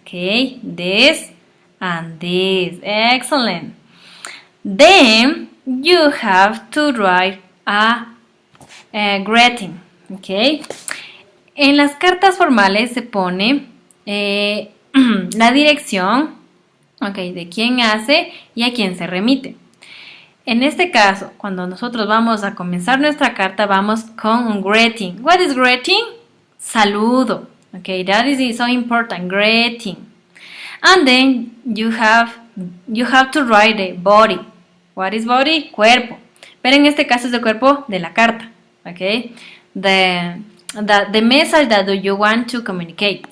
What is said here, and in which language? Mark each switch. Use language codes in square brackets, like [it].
[en] Okay, this and this. Excellent. Then you have to write a greeting. Okay. [es] En las cartas formales se pone la dirección, okay, de quién hace y a quién se remite. En este caso, cuando nosotros vamos a comenzar nuestra carta, vamos con un greeting. [en] What is greeting? Saludo. Okay, that is so important. Greeting. And then you have to write the body. What is body? Cuerpo. [es] Pero en este caso es el cuerpo de la carta. [en] Okay. The message that you want to communicate.